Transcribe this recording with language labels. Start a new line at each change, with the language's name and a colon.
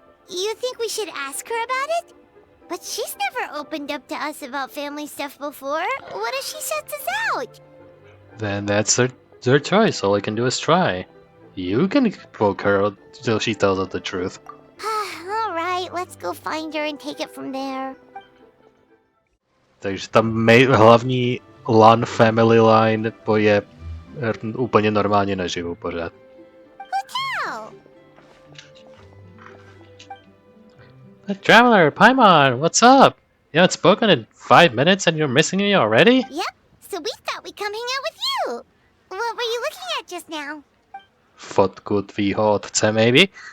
English: You think we should ask her about it? But she's never opened up to us about family stuff before. What if she shuts us out? Then that's her choice. All I can do is try. You can poke her till she tells us the truth. Alright, let's go find her and take it from there.
Czech: Takže ta hlavní Lan
English: family line
Czech: je úplně normálně naživu pořád.
English: Hu The Traveler, Paimon, what's up? You haven't spoken in 5 minutes and you're missing me already? Yep, so we thought we'd come hang out with you. What were you looking at just now?
Czech: Fotku tvýho otce,
English: maybe?